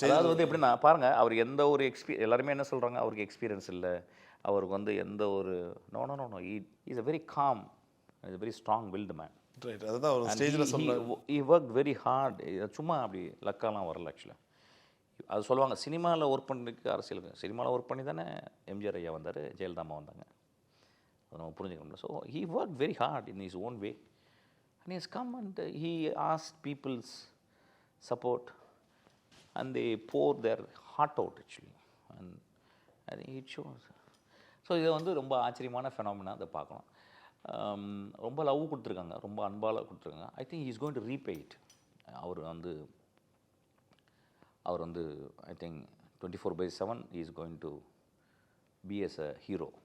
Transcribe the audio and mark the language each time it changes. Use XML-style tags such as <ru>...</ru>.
<ta>அதாவது வந்து எப்படின்னா பாருங்கள், அவர் எந்த ஒரு எல்லாருமே என்ன சொல்கிறாங்க, அவருக்கு எக்ஸ்பீரியன்ஸ் இல்லை, அவருக்கு வந்து எந்த ஒரு</ta> <en>No is a very calm, is a very strong willed man.</en> <ta>Right, அதுதான் அவர் ஸ்டேஜில் சொன்னார்.</ta> <en>he worked very hard.</en> <ta>சும்மா அப்படி லக்காலாம் வரல ஆக்சுவலாக. அது சொல்லுவாங்க, சினிமாவில் ஒர்க் பண்ணிருக்கு அரசியலுக்கு. சினிமாவில் ஒர்க் பண்ணி தானே எம்ஜிஆர் ஐயா வந்தார், ஜெயலலிதா அம்மா வந்தாங்க. அதை நம்ம புரிஞ்சுக்கணும்ல.</ta> <en>So he worked very hard in his own way and he has come and he asked people's support and they poured their heart out actually, and I think it shows.</en> <ta>So இதை வந்து ரொம்ப ஆச்சரியமான phenomena அதை பார்க்கணும். ரொம்ப love கொடுத்துருக்காங்க, ரொம்ப அன்பால் கொடுத்துருக்காங்க.</ta> <en>I think is going to repay it.</en> <ta>அவர் வந்து</ta> <en>I think 24/7 is going to be as a hero.</en>